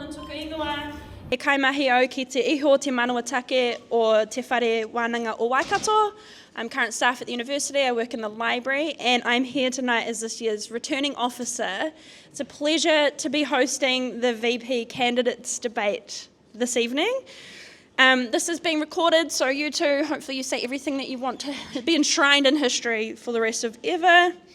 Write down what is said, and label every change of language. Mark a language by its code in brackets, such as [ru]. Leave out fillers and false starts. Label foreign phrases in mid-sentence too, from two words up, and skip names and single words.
[mi] Whenua. E kaimahi au ki te iho te Manuatake o te whare wānanga o Waikato. [en] I'm current staff at the university, I work in the library, and I'm here tonight as this year's returning officer. It's a pleasure to be hosting the VP candidates debate this evening. This is being recorded, so you two, hopefully you say everything that you want to be enshrined in history for the rest of ever.